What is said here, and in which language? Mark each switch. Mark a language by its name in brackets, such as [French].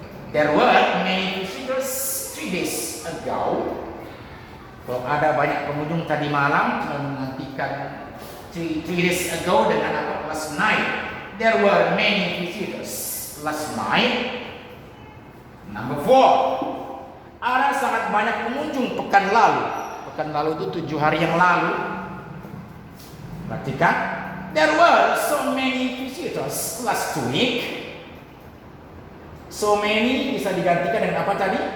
[English] There were many visitors 3 days ago. [Indonesian] Kalau ada banyak pengunjung tadi malam, kita mengantikan [English] 3 days ago [Indonesian] dengan apa? [English] Last night. There were many visitors last night. Number 4. [Indonesian] Ada sangat banyak pengunjung pekan lalu. Pekan lalu itu 7 hari yang lalu. Perhatikan. [English] There were so many visitors last week. [Indonesian] So many bisa digantikan dengan apa tadi?